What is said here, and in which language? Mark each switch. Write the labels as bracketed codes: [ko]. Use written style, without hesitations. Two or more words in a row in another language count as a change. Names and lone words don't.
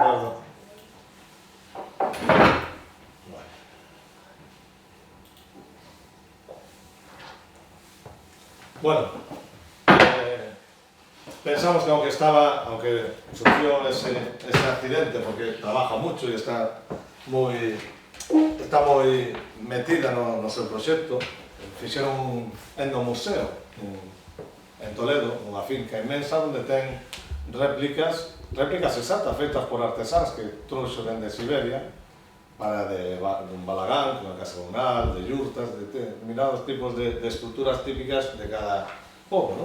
[es] acuerdo. Bueno, pensamos que aunque sufrió ese accidente, porque trabaja mucho y está moi [gl] metida no seu proxecto, fixeron un endomuseo en Toledo, unha finca inmensa onde ten réplicas exactas feitas por artesáns que trouxo dende Siberia para un balagán, unha casa comunal, de yurtas, de determinados tipos de estructuras típicas de cada pobo, non?